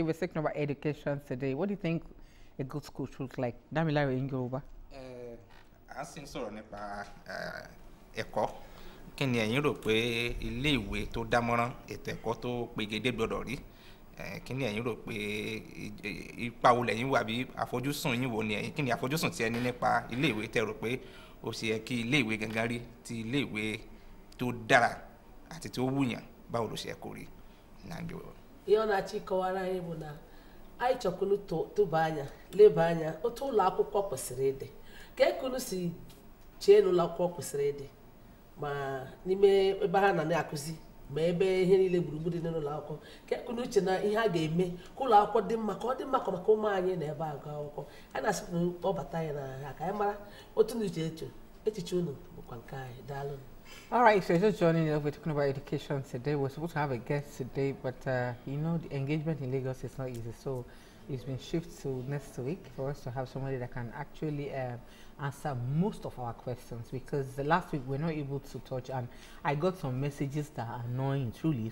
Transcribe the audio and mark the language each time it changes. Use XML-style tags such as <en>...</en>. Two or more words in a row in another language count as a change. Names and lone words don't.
<en>We're speaking about education today. What do you think a good school should look like? Damilare in Yoruba.</en> <yo>A sì ń sọ̀rọ̀ nípa ẹ̀kọ́. Kí ni ẹ̀yin rò pé ilé ìwé tó dámọ̀ràn ètò ẹ̀kọ́ tó pegedé gbọ́dọ̀ rí? Kí ni ẹ̀yin rò pé ipa wo lẹ́yìn wà bí àfojúsùn yín wo ni ẹ̀yin? Kí ni àfojúsùn tí ẹ ní nípa ilé ìwé tẹ́ rò pé ó ṣe yẹ kí ilé ìwé gangan rí ti ilé ìwé tó dára àti tó wúyàn báwo ló ṣe kó rí nàgbé o.</yo> <ig>Ihe ọ na-achọ ịkọwara anyị bụ na anyị chọkwunu tụba anya leba anya otu ụlọ akwụkwọ kwesịrị ịdị ka ekunu si chee n'ụlọ akwụkwọ kwesịrị ịdị ma n'ime ebe ha na-akụzi ma ebe ihe niile gburugburu dị n'ụlọ akwụkwọ ka ekunu uche na ihe a ga-eme ka ụlọ akwụkwọ dị mma ka ọ dị mma maka ụmụ anyị na ebe agụ akwụkwọ a na-asịpụ kpọbata anyị na ha ka anyị mara otu na uche echiche unu bụkwa nke anyị daalụ.</ig> <en>All right, so just joining us, we're talking about education today. We're supposed to have a guest today, but you know, the engagement in Lagos is not easy. So it's been shifted to next week for us to have somebody that can actually answer most of our questions, because the last week we're not able to touch, and I got some messages that are annoying truly.</en>